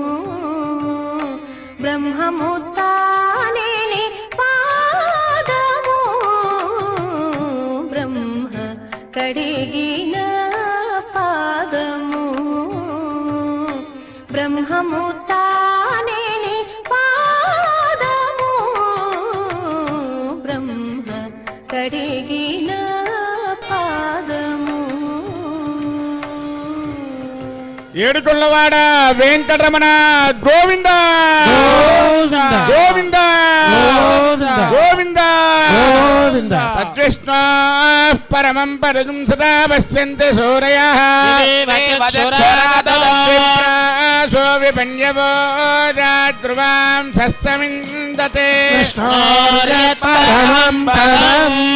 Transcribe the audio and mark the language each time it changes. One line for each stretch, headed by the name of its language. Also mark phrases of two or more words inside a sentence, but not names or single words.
Telugu: బ్రహ్మముత్తానేని పాదము బ్రహ్మ కడిగిన పాదము బ్రహ్మముత్తానేని పాదము బ్రహ్మ కడిగిన పాదము ఏడుకొండవాడ వెంకటరమణ గోవింద గోవింద గోవింద
Sanskrit: तद्विष्णु परमं पदं सदा पश्यन्ति सूरयः सो विपन्यवो ध्रुवां सस्समिन्दते परमं पदं